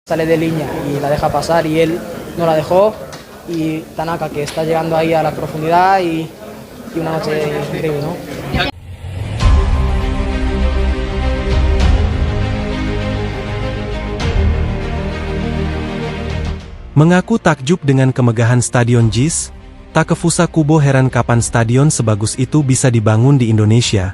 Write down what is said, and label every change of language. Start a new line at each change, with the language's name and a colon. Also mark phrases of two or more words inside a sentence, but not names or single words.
Spanish: sale de línea y la deja pasar y él no la dejó, y Tanaka que está llegando ahí a la profundidad y una noche increíble, ¿no?
Indonesian: Mengaku takjub dengan kemegahan Stadion JIS, Takefusa Kubo heran kapan stadion sebagus itu bisa dibangun di Indonesia.